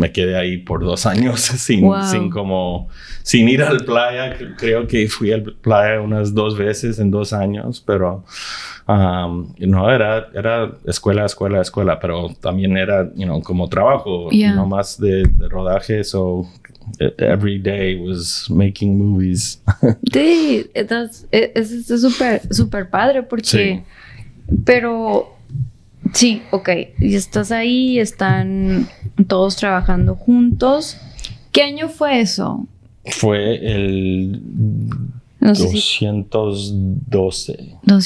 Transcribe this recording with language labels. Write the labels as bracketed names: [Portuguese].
[Spanish] Me quedé ahí por 2 años sin ir al playa. Creo que fui al playa unas 2 veces en 2 años, pero era escuela, pero también era, como trabajo, no más de rodaje. [English] So every day was making movies. [Spanish] Sí, es súper padre porque, sí. Pero sí, ok, y estás ahí, están todos trabajando juntos. ¿Qué año fue eso? Fue el 212.